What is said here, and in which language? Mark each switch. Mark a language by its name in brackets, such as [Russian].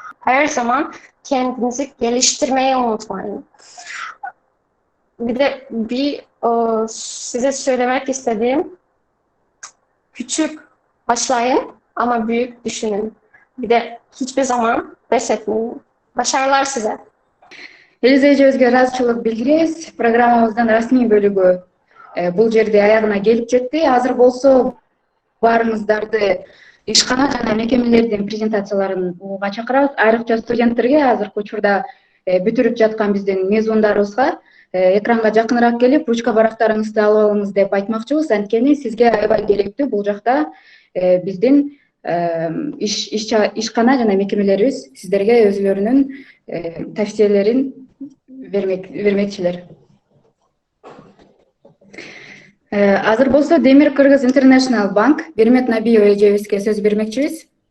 [Turkish] Her zaman kendinizi geliştirmeyi unutmayın. Bir de size söylemek istediğim, küçük başlayın ama büyük düşünün. Bir de hiçbir zaman pes etmeyin. Başarılar size. [Kyrgyz] Елиза өзгө ыраазычылык билдиребиз. Программабыздын расмий бөлүгү бул жерде аягына келип жетти. Азыр болсо баарыңыздарды ишкана жана мекемелердин презентацияларын угууга чакырабыз. Айрыкча студенттерге азыркы учурда бүтүрүп жаткан биздин мезундарыбызга экранга жакыныраак келип, ручка барактарыңызды алып алыңыз деп айтмакчыбыз. Анткени сизге аябай керектүү бул жакта биздин ишкана жана мекемелерибиз сиздерге өзүлөрүнүн тавсиелерин [Turkish] vermekçiler. [Kyrgyz] Азыр болсо Демир Кыргыз International Bank Бермет Набиева эжебизге сөз бермекчибиз.